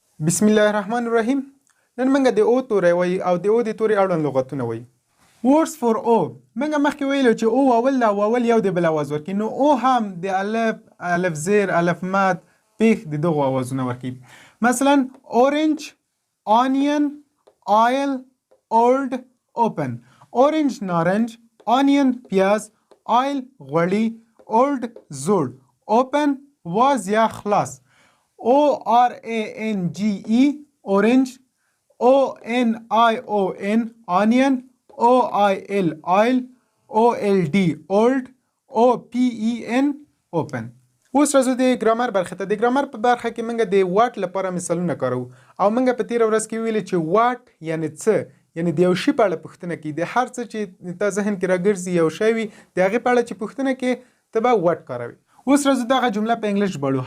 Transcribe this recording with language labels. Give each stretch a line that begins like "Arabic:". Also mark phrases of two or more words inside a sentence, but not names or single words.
Arabic: بسم الله الرحمن الرحیم.
Pashto: نن موږ د او توري وایي او د او د توري اړوند لغتونه وایي.
English: Words for O.
Pashto: موږ مخکې ویلو چې او واول دا واول یو د بل اواز ورکوي، نو او هم د الف زیر الف مد پیښ د دغو اوازونه ورکوي.
English: مثلا orange, onion, oil, old, open.
Pashto: اورنج نارنج، آنین پیاز، آیل غوړي، اولد زوړ، اوپن واز یا خلاص.
English: O-R-A-N-G-E orange, O-N-I-O-N onion, O-I-L oil, O-L-D old, O-P-E-N open.
Pashto: اوس راځو د ګرامر برخې ته. د ګرامر په برخه کې موږ د واټ لپاره مثالونه کاروو او موږ په تېره ورځ کې ویلي چې واټ یعنی څه، یعنی د یو شي په اړه پوښتنه کوي. د هر څه چې تا ذهن کې راګرځي یو شی وي د هغې په اړه چې پوښتنه کې ته به واټ کاروي. اوس راځو دغه جمله په انګلیش ژباړو.